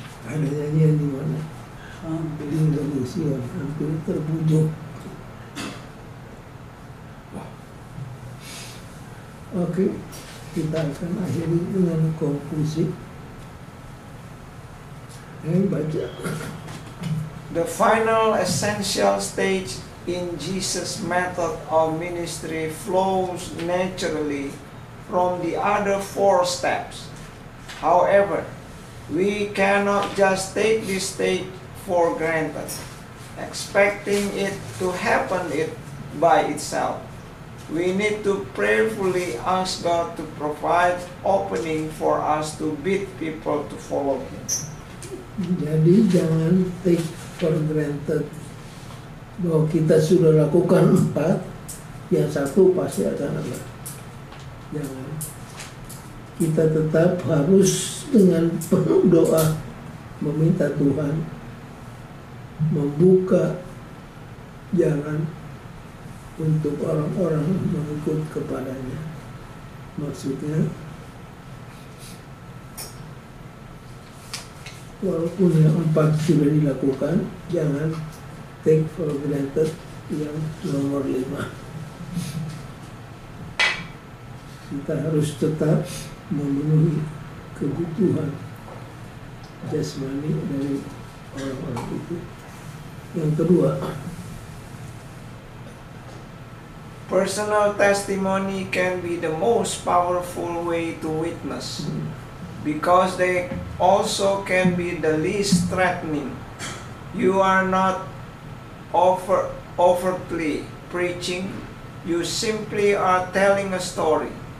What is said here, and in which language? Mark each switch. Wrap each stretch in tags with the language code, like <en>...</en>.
<id>Ada nyanyian di mana? Hampir Di Indonesia, hampir terbujuk. Oke, kita akan akhiri dengan konklusi. Baca.</id> <en>The final essential stage in Jesus' method of ministry flows naturally from the other 4 steps. However, we cannot just take this stage for granted, expecting it to happen by itself. We need to prayerfully ask God to provide opening for us to bid people to follow Him.</en> <id>Jadi jangan</id> <en>take for granted</en> <id>bahwa kita sudah lakukan 4, yang 1 pasti akan ada. Jangan. Kita tetap harus dengan penuh doa meminta Tuhan membuka jalan untuk orang-orang mengikut kepadanya. Maksudnya, walaupun yang 4 sudah dilakukan, jangan</id> <en>take for granted</en> <id>yang nomor 5. Kita harus tetap memenuhi kebutuhan jasmani dari orang-orang itu. Yang kedua,</id> <en>Personal testimony can be the most powerful way to witness, because they also can be the least threatening. You are not overtly preaching, you simply are telling a story.</en>